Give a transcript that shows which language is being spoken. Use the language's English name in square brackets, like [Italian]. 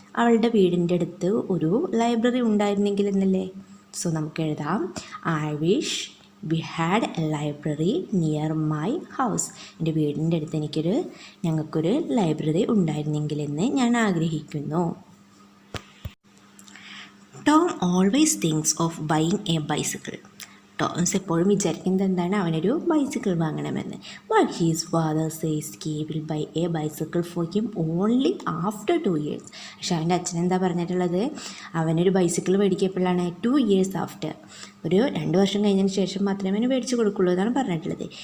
[Malayalam] അവളുടെ വീടിൻ്റെ അടുത്ത് ഒരു ലൈബ്രറി ഉണ്ടായിരുന്നെങ്കിൽ എന്നല്ലേ. സോ നമുക്ക് എഴുതാം, [English] I wish we had a library near my house. [Malayalam] എൻ്റെ വീടിൻ്റെ അടുത്ത് ഞങ്ങൾക്കൊരു ലൈബ്രറി ഉണ്ടായിരുന്നെങ്കിലെന്ന് ഞാൻ ആഗ്രഹിക്കുന്നു. [English] Tom always thinks of buying a bicycle. [Malayalam] Toms എപ്പോഴും വിചാരിക്കുന്നത് എന്താണ്, അവനൊരു ബൈസിക്കിൾ വാങ്ങണമെന്ന്. [English] But his father says he will buy a bicycle for him only after 2 years. [Malayalam] പക്ഷെ അവൻ്റെ അച്ഛൻ എന്താ പറഞ്ഞിട്ടുള്ളത്, അവനൊരു ബൈസിക്കിൾ മേടിക്കപ്പോഴാണ് [English] 2 years after, [Malayalam] ഒരു 2 വർഷം കഴിഞ്ഞതിന് ശേഷം മാത്രമേ അവന് മേടിച്ച് കൊടുക്കുള്ളൂ എന്നാണ് പറഞ്ഞിട്ടുള്ളത്.